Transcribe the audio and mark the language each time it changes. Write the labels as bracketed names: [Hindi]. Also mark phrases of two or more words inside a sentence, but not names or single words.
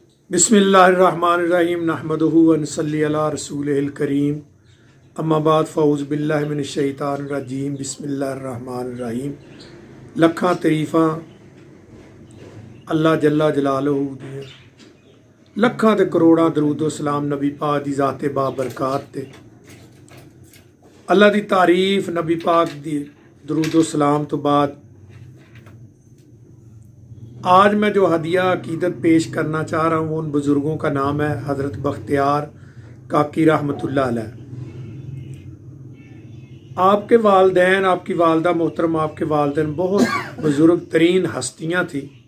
[Arabic] بسم الله الرحمن الرحيم نحمده ونصلي على رسوله الكريم أما بعد فأعوذ بالله من الشيطان الرجيم بسم الله الرحمن الرحيم. [Punjabi] لکھاں تعریفاں اللہ [Arabic] جل جلاله [Punjabi] دیاں، لکھاں تے کروڑاں درود و سلام نبی پاک دی ذاتِ بابرکات تے. اللہ دی تعریف نبی پاک دی درود و سلام توں بعد [Urdu] آج میں جو ہدیۂ عقیدت پیش کرنا چاہ رہا ہوں ان بزرگوں کا نام ہے حضرت بختیار کاکی [Arabic] رحمة الله عليه. [Urdu] آپ کے والدین، آپ کی والدہ محترم، آپ کے والدین بہت بزرگ ترین ہستیاں تھی.